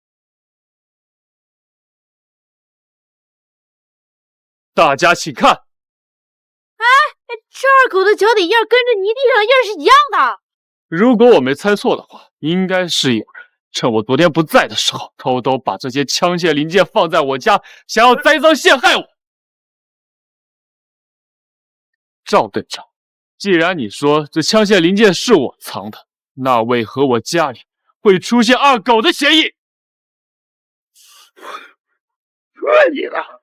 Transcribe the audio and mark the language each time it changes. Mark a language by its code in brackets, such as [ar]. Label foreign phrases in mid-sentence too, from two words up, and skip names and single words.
[zh] 大家請看。这二狗的脚底印跟着泥地上印是一样的。如果我沒猜錯的話，應該是有人趁我昨天不在的時候，偷偷把這些槍械零件放在我家，想要栽贓陷害我。趙隊長，既然你說這槍械零件是我藏的，那為何我家裡會出現二狗的鞋印？去你的！